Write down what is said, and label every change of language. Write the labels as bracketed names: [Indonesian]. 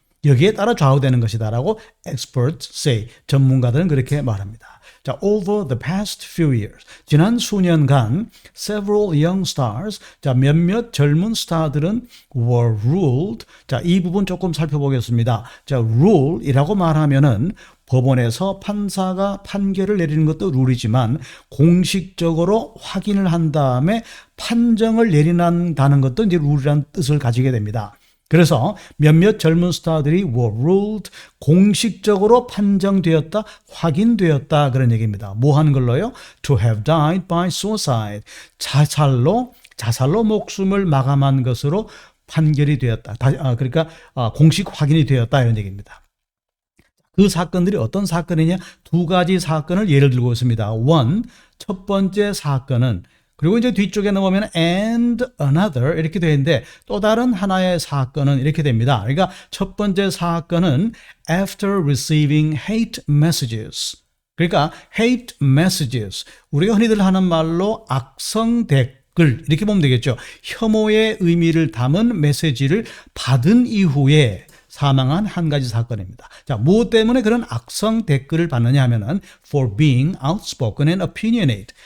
[Korean] 여기에 따라 좌우되는 것이다라고 [English] experts say. [Korean] 전문가들은 그렇게 말합니다. [English] 자, over the past few years, [Korean] 지난 수년간 [English] several young stars, 자, [Korean] 몇몇 젊은 스타들은 [English] were ruled. [Korean] 자, 이 부분 조금 살펴보겠습니다. 자, rule이라고 말하면은 법원에서 판사가 판결을 내리는 것도 룰이지만 공식적으로 확인을 한 다음에 판정을 내린다는 것도 이제 룰이라는 뜻을 가지게 됩니다. 그래서 몇몇 젊은 스타들이 [English] were ruled, [Korean] 공식적으로 판정되었다, 확인되었다 그런 얘기입니다. 뭐 하는 걸로요? [English] To have died by suicide, [Korean] 자살로 목숨을 마감한 것으로 판결이 되었다. 그러니까 공식 확인이 되었다 이런 얘기입니다. 그 사건들이 어떤 사건이냐? 두 가지 사건을 예를 들고 있습니다. One, 첫 번째 사건은 그리고 이제 뒤쪽에 넘어오면 [English] and another [Korean] 이렇게 되어 있는데 또 다른 하나의 사건은 이렇게 됩니다. 그러니까 첫 번째 사건은 [English] after receiving hate messages. [Korean] 그러니까 [English] hate messages. [Korean] 우리가 흔히들 하는 말로 악성 댓글 이렇게 보면 되겠죠. 혐오의 의미를 담은 메시지를 받은 이후에 사망한 한 가지 사건입니다. 자, 무엇 때문에 그런 악성 댓글을 받느냐 하면은 [English] for being outspoken and opinionate.